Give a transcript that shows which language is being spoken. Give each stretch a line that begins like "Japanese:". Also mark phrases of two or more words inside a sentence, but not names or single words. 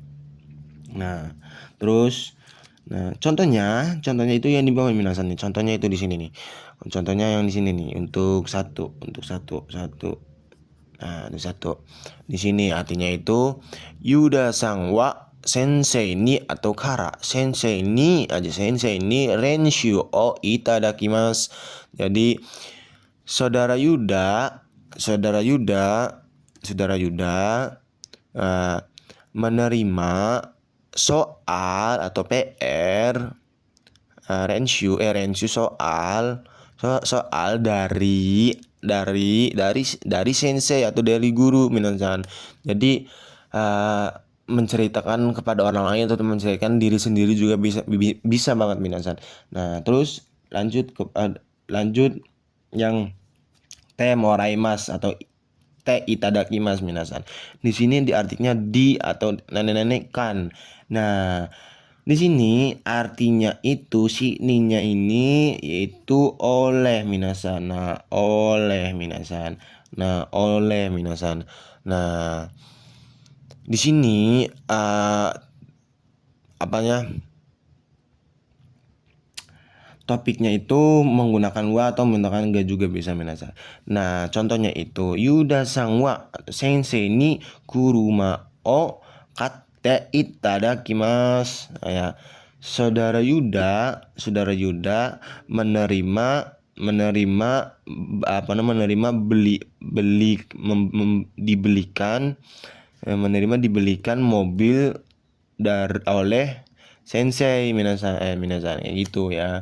Indonesian: Nah, terus contohnya itu yang di bawah minasan nih. Contohnya itu di sini nih. Contohnya yang di sini nih untuk satu. Nah, itu satu. Di sini artinya itu
Japanese: ユダさんは先生に
Indonesian: atau kara.
Japanese: 先生に練習をいただきます.
Indonesian: Jadi saudara Yuda menerima soal atau PR renshu soal dari sensei atau dari guru minasan. Jadi menceritakan kepada orang lain atau menceritakan diri sendiri juga bisa banget minasan. Nah, terus lanjut yang
Japanese: てもらいます
Indonesian: atau
Japanese: ていただきます
Indonesian: minasan. Di sini diartinya di atau nenek-nenek kan. Nah, Di sini artinya itu si ninya ini yaitu oleh minasan. Nah, oleh minasan. Nah, oleh minasan. Nah, di sini apanya? Topiknya itu menggunakan wa atau menggunakan ga juga bisa minasan. Nah, contohnya itu
Japanese: ユダさんは先生に車を買っていただきます.
Indonesian: Ya, saudara Yuda menerima menerima dibelikan mobil oleh sensei minasan kayak gitu ya.